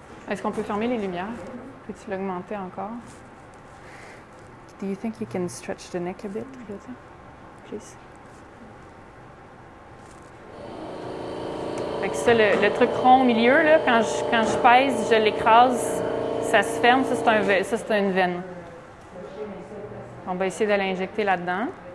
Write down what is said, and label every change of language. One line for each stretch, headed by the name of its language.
French: Est-ce qu'on peut fermer les lumières? Peux-tu l'augmenter encore?
English: Do you think you can stretch the neck a bit, Ryota? Please.
French: Fait que ça, le truc rond au milieu, là, quand je pèse, je l'écrase, ça se ferme. Ça, c'est une veine. On va essayer de l'injecter là-dedans.